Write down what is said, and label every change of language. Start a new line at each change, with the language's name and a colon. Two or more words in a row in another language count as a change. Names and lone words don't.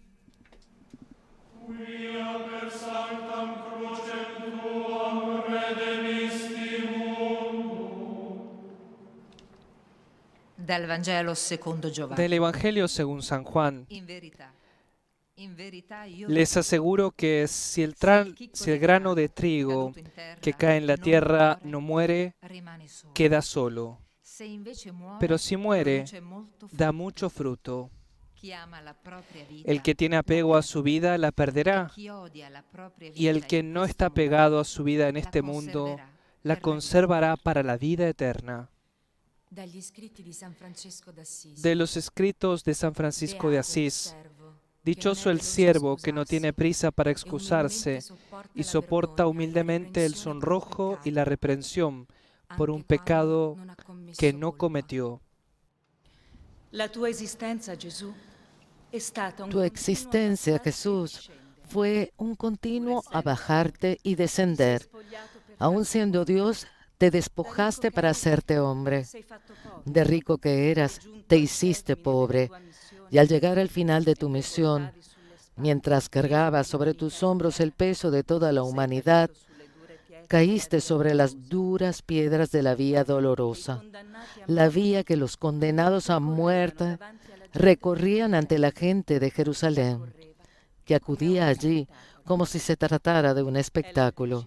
Italian: Dal Vangelo secondo Giovanni.
Spanish: Del Evangelio según San Juan.
Italian: In verità io
Spanish: Les aseguro que si el grano de trigo que cae en la tierra no muere,
Italian: rimane solo.
Spanish: queda solo.
Italian: Se invece muore,
Spanish: Pero si muere,
Italian: produce molto frutto.
Spanish: da mucho fruto.
Italian: Chi ama la propria vita,
Spanish: El que tiene apego a su vida la perderá,
Italian: chi odia la propria vita
Spanish: y el que
Italian: in
Spanish: no
Italian: questo
Spanish: está
Italian: mondo,
Spanish: pegado a su vida en la este mundo
Italian: conserverà la per
Spanish: conservará para la vida eterna.
Italian: Dagli scritti di San Francesco d'Assisi.
Spanish: De los escritos de San Francisco de
Italian: Beato il
Spanish: Asís,
Italian: servo,
Spanish: dichoso el siervo que no tiene prisa para excusarse y soporta humildemente el sonrojo y la reprensión por un pecado que no cometió.
Italian: La tua esistenza, Gesù, è stata un
Spanish: Tu existencia, Jesús, fue un continuo a bajarte y descender. Aun siendo Dios, te despojaste para hacerte hombre. De rico que eras, te hiciste pobre. Y al llegar al final de tu misión, mientras cargabas sobre tus hombros el peso de toda la humanidad, caíste sobre las duras piedras de la vía dolorosa, la vía que los condenados a muerte recorrían ante la gente de Jerusalén, que acudía allí como si se tratara de un espectáculo.